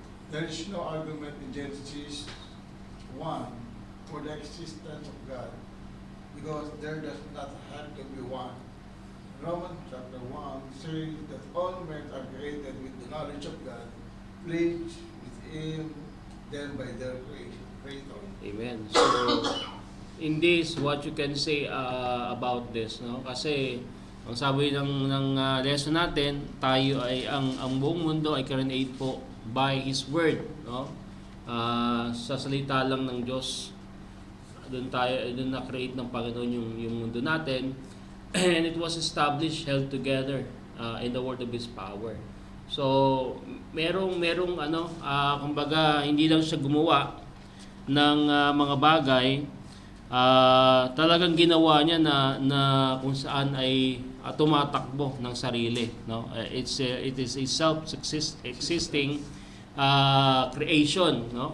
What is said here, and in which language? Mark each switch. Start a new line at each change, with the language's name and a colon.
English: There is no argument in Genesis 1 for the existence of God, because there does not have to be one. Romans chapter 1 says that all men are created with the knowledge of God, pleased with him, then by their creator. Amen. So, in this, what you can say about this, no?
Filipino: Kasi ang sabi ng lesson natin, tayo ay ang buong mundo ay
English: created po by His Word,
Filipino: no? Sa salita lang ng Diyos, doon na-create ng Panginoon yung mundo natin,
English: and it was established, held together in the word of His power.
Filipino: So, merong kumbaga hindi lang siya gumawa ng mga bagay, talagang ginawa niya na kung saan ay tumatakbo ng sarili, no?
English: It is a self-existing creation, no?